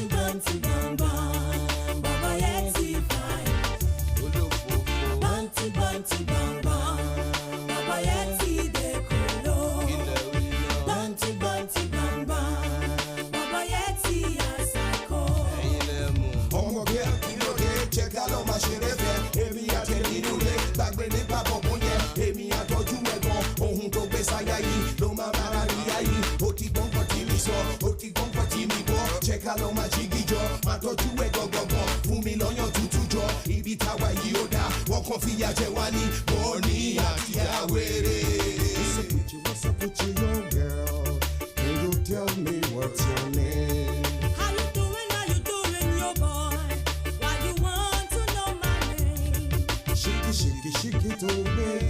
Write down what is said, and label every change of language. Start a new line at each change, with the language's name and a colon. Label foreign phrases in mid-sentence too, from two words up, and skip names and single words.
Yoruba: banty bang bang, Baba Yeti fine. Banty banty bang bang, Baba Yeti dekolo. Banty banty bang bang, Baba Yeti asako. Ọmọ bí ẹ kí ló dé, jẹ́ ká lọ máa ṣeré fẹ́. Èmi àtẹ̀lé nínú ilé, gbàgbé nípa bọ̀bọ̀ yẹn. Èmi àtọ́jú ẹ̀gbọ́n, ohun tó gbé sáyà yìí ló máa bára rí ayé. Ó ti gbọ́n pọ̀ tí mi sọ, ó ti gbọ́n pọ̀ tí mi gbọ́. Jẹ́ ká lọ máa jí gíjọ, máa tọ́jú ẹ̀ gbọ̀ngbọ̀ngbọ̀n. Fún mi lọ́yàn tútù jọ, ibi táwa yìí ó dáa. Wọ́n kàn fìyà jẹ wá ní bọ́ọ̀nì àti àwérè.
English: What's up with you, young girl? Can you tell me what's your name? How you doing, your boy? Why you want to know my name? Shake it, to me.